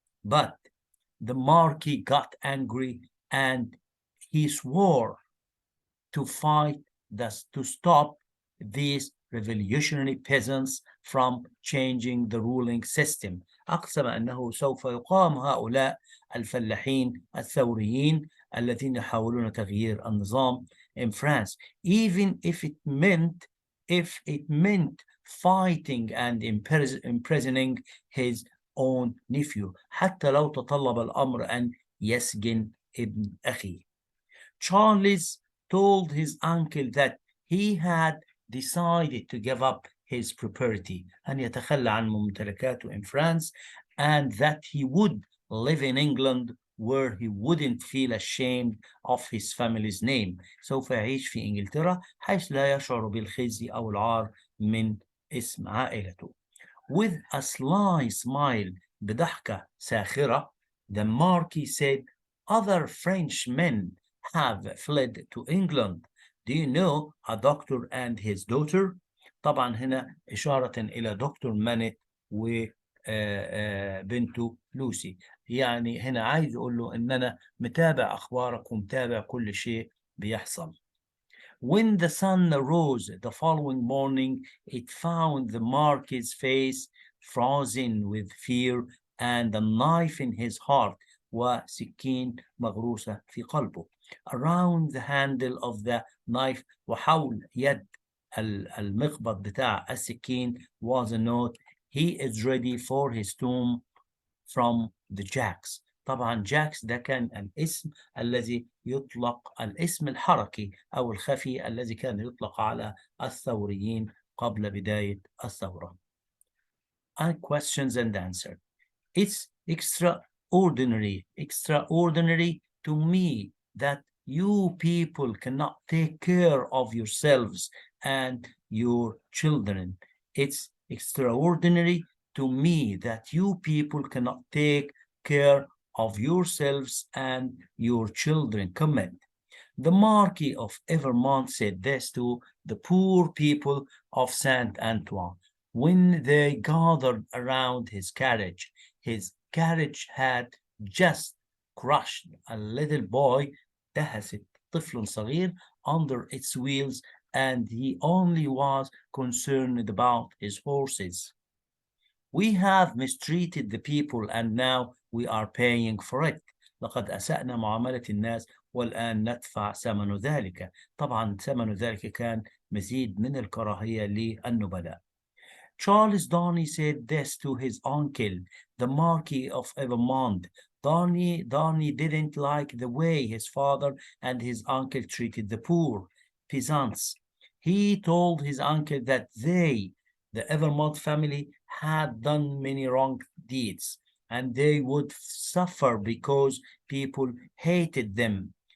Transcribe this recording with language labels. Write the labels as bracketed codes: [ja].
[en] But the Marquis got angry and he swore to fight to stop these revolutionary peasants from changing the ruling system. [ar] أقسم أنه سوف يقام هؤلاء الفلاحين الثوريين الذين يحاولون تغيير النظام [en] in France, even if it meant fighting and imprisoning his own nephew، [ar] حتى لو تطلب الأمر أن يسجن ابن أخيه. [en] Charles told his uncle that he had decided to give up his property، [ar] أن يتخلى عن ممتلكاته [en] in France, and that he would live in England where he wouldn't feel ashamed of his family's name. [ar] سوف يعيش في إنجلترا حيث لا يشعر بالخزي أو العار من اسم عائلته. [en] With a sly smile، [ar] بضحكة ساخرة، [en] The Marquis said, other French men have fled to England. Do you know a doctor and his daughter? [ar] طبعا هنا إشارة إلى دكتور مانيت وبنته لوسي. يعني هنا عايز أقول له إن أنا متابع أخبارك ومتابع كل شيء بيحصل. [en] When the sun rose the following morning, it found the Marquis's face frozen with fear and a knife in his heart [ar] وسكين مغروسة في قلبه. [en] Around the handle of the knife [ar] وحول يد المقبض بتاع السكين [en] was a note. He is ready for his tomb from the Jacks. [ar] طبعا جاكس ده كان الاسم الذي يطلق الاسم الحركي أو الخفي الذي كان يطلق على الثوريين قبل بداية الثورة. [en] And questions and answers. It's extraordinary to me that you people cannot take care of yourselves and your children. It's extraordinary to me that you people cannot take care of yourselves and your children. Comment. The Marquis of Evermont said this to the poor people of Saint Antoine when they gathered around his carriage. His carriage had just crushed a little boy, [ar] دهست طفل صغير, [en] under its wheels, and he only was concerned about his horses. We have mistreated the people and now we are paying for it. [ar] لقد أسأنا معاملة الناس والآن ندفع ثمن ذلك. طبعا ثمن ذلك كان مزيد من الكراهية للنبلاء. [en] Charles Darnley said this to his uncle, the Marquis of Evermont. Darnley didn't like the way his father and his uncle treated the poor peasants. He told his uncle that they, the Evermont family, had done many wrong deeds and they would suffer because people hated them.